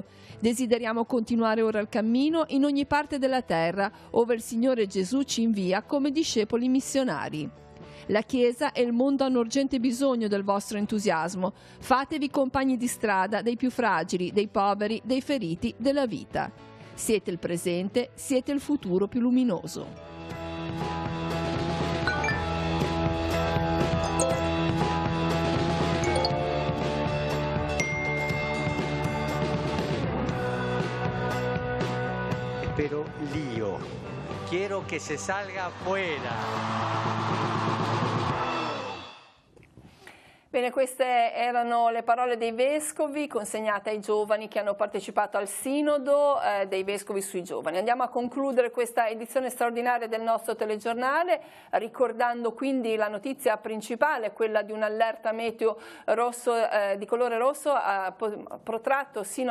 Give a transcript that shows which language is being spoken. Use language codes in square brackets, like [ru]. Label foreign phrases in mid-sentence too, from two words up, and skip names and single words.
[it] Desideriamo continuare ora il cammino in ogni parte della terra, ove il Signore Gesù ci invia come discepoli missionari. La Chiesa e il mondo hanno urgente bisogno del vostro entusiasmo. Fatevi compagni di strada dei più fragili, dei poveri, dei feriti della vita. Siete il presente, siete il futuro più luminoso. [es] Pero lío. Quiero que se salga afuera. [it] Bene, queste erano le parole dei vescovi consegnate ai giovani che hanno partecipato al sinodo dei vescovi sui giovani. Andiamo a concludere questa edizione straordinaria del nostro telegiornale ricordando quindi la notizia principale, quella di un'allerta meteo rosso, di colore rosso protratto sino